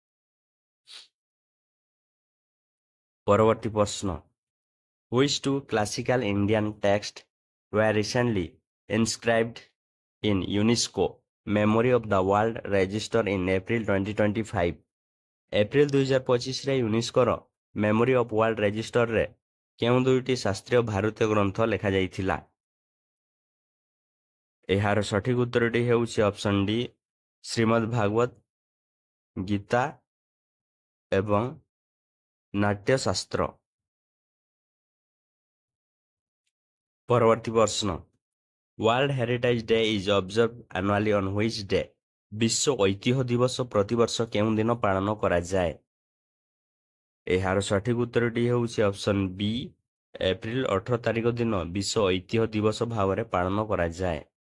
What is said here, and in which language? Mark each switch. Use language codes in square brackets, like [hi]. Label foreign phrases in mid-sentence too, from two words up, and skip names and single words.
[or] ପରବର୍ତ୍ତୀ ପ୍ରଶ୍ନ, [en] Which two classical Indian texts were recently inscribed in UNESCO Memory of the World Register in April 2025? [or] ଏପ୍ରିଲ 2025ରେ ୟୁନେସ୍କୋର ମେମୋରି ଅଫ୍ ୱାର୍ଲଡ ରେଜିଷ୍ଟରରେ କେଉଁ ଦୁଇଟି ଶାସ୍ତ୍ରୀୟ ଭାରତୀୟ ଗ୍ରନ୍ଥ ଲେଖାଯାଇଥିଲା? ଏହାର ସଠିକ ଉତ୍ତରଟି ହେଉଛି [en] option D, [or] ଶ୍ରୀମଦ୍ ଭାଗବତ ଗୀତା ଏବଂ ନାଟ୍ୟଶାସ୍ତ୍ର। ପରବର୍ତ୍ତୀ ପ୍ରଶ୍ନ, [en] World Heritage Day is observed annually on which day? [or] ବିଶ୍ୱ ଐତିହ୍ୟ ଦିବସ ପ୍ରତିବର୍ଷ କେଉଁ ଦିନ ପାଳନ କରାଯାଏ? ଏହାର ସଠିକ ଉତ୍ତରଟି ହେଉଛି [en] option B, [or] ଏପ୍ରିଲ 18 ତାରିଖ ଦିନ ବିଶ୍ୱ ଐତିହ୍ୟ ଦିବସ ଭାବରେ ପାଳନ କରାଯାଏ।